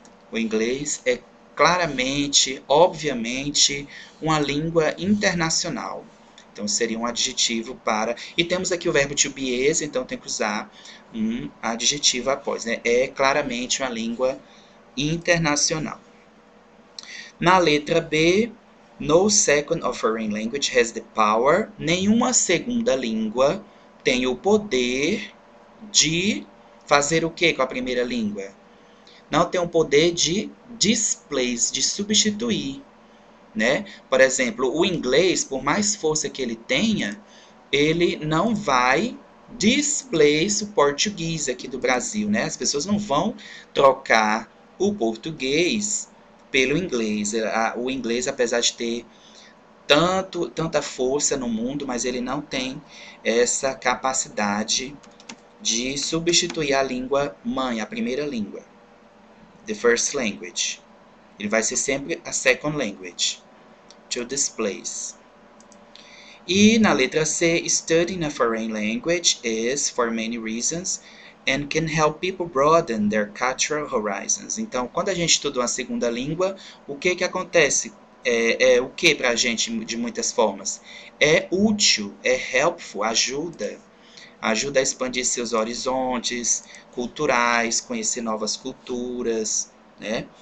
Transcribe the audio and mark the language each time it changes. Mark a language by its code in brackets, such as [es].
[pt] O inglês é claramente, obviamente, uma língua internacional. Então, seria um adjetivo para... E temos aqui o verbo to be is, então tem que usar um adjetivo após, né? É claramente uma língua internacional. Na letra B, [en] no second or foreign language has the power. [pt] Nenhuma segunda língua tem o poder de fazer o que com a primeira língua? Não tem o poder de displace, de substituir, né? Por exemplo, o inglês, por mais força que ele tenha, ele não vai displace o português aqui do Brasil, né? As pessoas não vão trocar o português pelo inglês. O inglês, apesar de ter tanta força no mundo, mas ele não tem essa capacidade de substituir a língua mãe, a primeira língua, [en] the first language. [pt] Ele vai ser sempre a [en] second language, to displace. [pt] E na letra C, [en] studying a foreign language is, for many reasons, and can help people broaden their cultural horizons. [pt] Então, quando a gente estuda uma segunda língua, o que acontece? O que para a gente de muitas formas? É útil, é helpful, ajuda a expandir seus horizontes culturais, conhecer novas culturas, né?